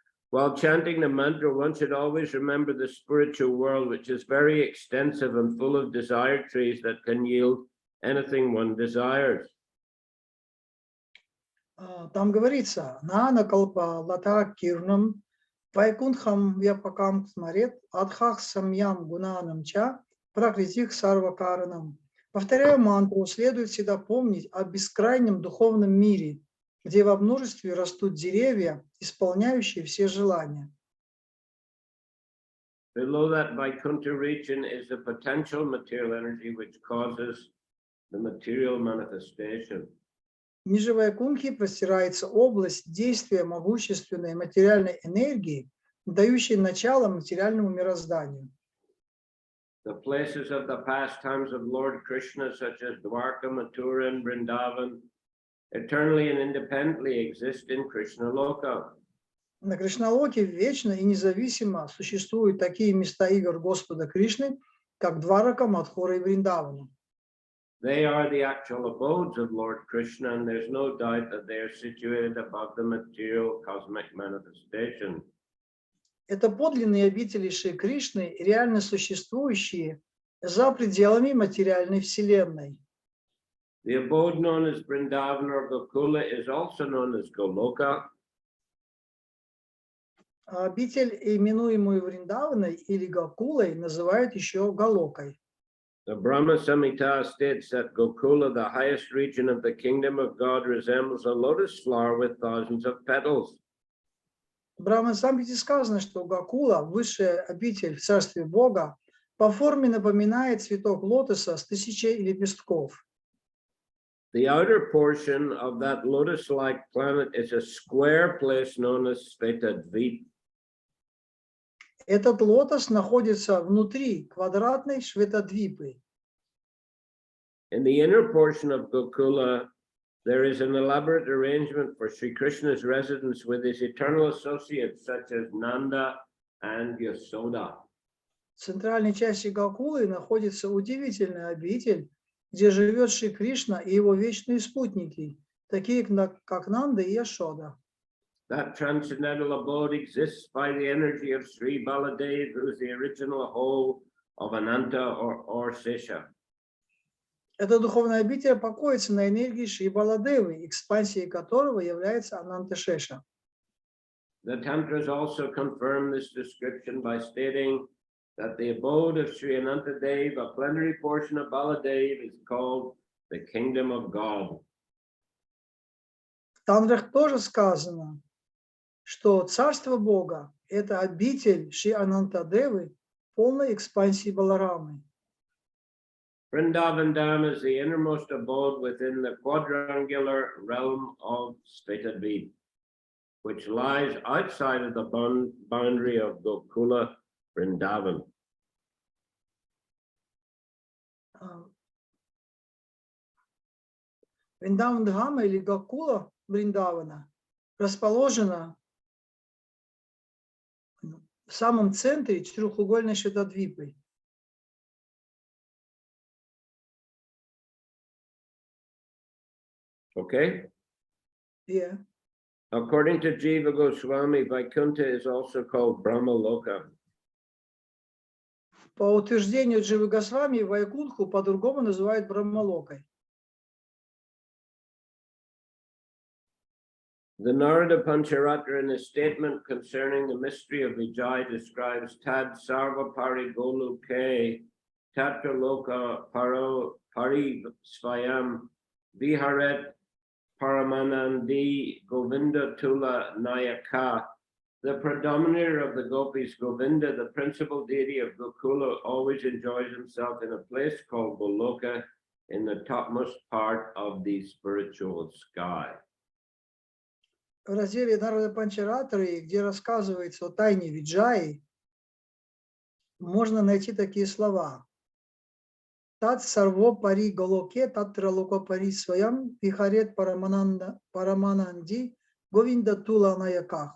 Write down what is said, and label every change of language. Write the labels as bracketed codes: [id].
[en] While chanting the mantra, one should always remember the spiritual world, which is very extensive and full of desire trees that can yield anything one desires. [ru] Там говорится, [sa] Нана Калпа Лата Кирнам Вайкунтхам Вяпакам Смарет Адхах Самьям Гунанам Ча Пракритих Сарвакаранам. [ru] Повторяя мантру, следует всегда помнить о бескрайнем духовном мире, где во множестве растут деревья, исполняющие все желания. [en] Below that Vaikuntha region is the potential material energy which causes the material manifestation. [ru] Ниже Вайкунтхи простирается область действия могущественной материальной энергии, дающей начало материальному мирозданию. [en] The places of the pastimes of Lord Krishna, such as Dwarka, Mathura, and Vrindavan, eternally and independently exist in Krishna Loka. [ru] На Кришналоке вечно и независимо существуют такие места игр Господа Кришны, как Дварака, Мадхура и Вриндавана. [en] They are the actual abodes of Lord Krishna, and there's no doubt that they are situated above the material cosmic manifestation. [ru] Это подлинные обители Шри Кришны, реально существующие за пределами материальной вселенной. [en] The abode known as Vrindavan or Gokula is also known as Goloka. [ru] Обитель, именуемую Вриндаваной или Гокулой, называют еще Галокой. [en] The Brahma Samhita states that Gokula, the highest region of the kingdom of God, resembles a lotus flower with thousands of petals. [ru] В Брахма-самхите сказано, что Гокула, высшая обитель в царстве Бога, по форме напоминает цветок лотоса с тысячей лепестков. [en] The outer portion of that lotus-like planet is a square place known as Svetadvip. [ru] Этот лотос находится внутри квадратной Шветадвипы. [en] In the inner portion of Gokula, there is an elaborate arrangement for Sri Krishna's residence with his eternal associates such as Nanda and Yasoda. [ru] В центральной части Гокулы находится удивительный обитель, где живет Шри Кришна и его вечные спутники, такие как Нанда и Яшода. [en] That transcendental abode exists by the energy of Sri Baladev, who is the original whole of Ananta or Sesha. [ru] Эта духовная обитель покоится на энергии Шри Баладевы, экспансией которого является Ананташеша. [en] The Tantras also confirm this description by stating that the abode of Sri Anantadev, a plenary portion of Baladev, is called the kingdom of God. [ru] В Тантрах тоже сказано, что царство Бога – это обитель Шри Анантадевы, полной экспансии Баларамы. [en] Vrindavan Dham is the innermost abode within the quadrangular realm of Svetadvip, which lies outside of the boundary of Gokula, Vrindavan. [ru] Вриндаван Дхама или Гокула Вриндавана расположена в самом центре четырехугольной Шветадвипы. [en] Okay? Yeah. According to Jiva Goswami, Vaikuntha is also called Brahmaloka. [ru] По утверждению Дживы Госвами, Вайкунху по-другому называют Брахмалокой. [en] The Narada Pancharatra in his statement concerning the mystery of Vijay describes [sa] Tad Sarva Pari Goluke Tatra Loka Paro Pari Svayam Viharet Paramanandi Govinda Tula Nayaka. [en] The predominator of the gopis, Govinda, the principal deity of Gokula, always enjoys himself in a place called Goloka in the topmost part of the spiritual sky. [ru] В разделе Нарада Панчаратры, где рассказывается о тайне Виджаи, можно найти такие слова. [sa] Тат сарво пари голоке, татра локо пари своям, вихарет парамананди, Говинда Тула на яках.